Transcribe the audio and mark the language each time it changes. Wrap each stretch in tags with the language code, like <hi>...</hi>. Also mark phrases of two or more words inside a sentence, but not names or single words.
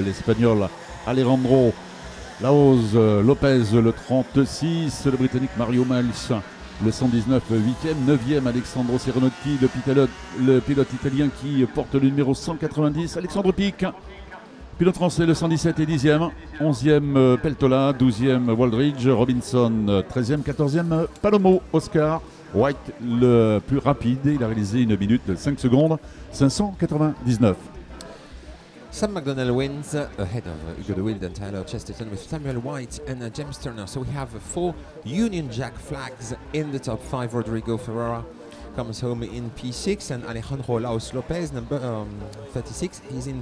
<fr>l'Espagnol Alejandro Laoz Lopez, le 36, le Britannique Mario Miles, le 119, 8e, 9e Alessandro Serenotti, le pilote italien qui porte le numéro 190, Alexandre Pic, pilote français, le 117 et 10e, 11e Peltola, 12e Waldridge, Robinson, 13e, 14e Palomo, Oscar White, le plus rapide, il a réalisé 1 minute 5 secondes 599.</fr> <en>Sam McDonnell wins ahead of Hugo de Wilde and Tyler Chesterton with Samuel White and James Turner. So we have 4 Union Jack flags in the top 5. Rodrigo Ferreira comes home in P6, and Alejandro Laos Lopez, number 36, he's in P7.</en>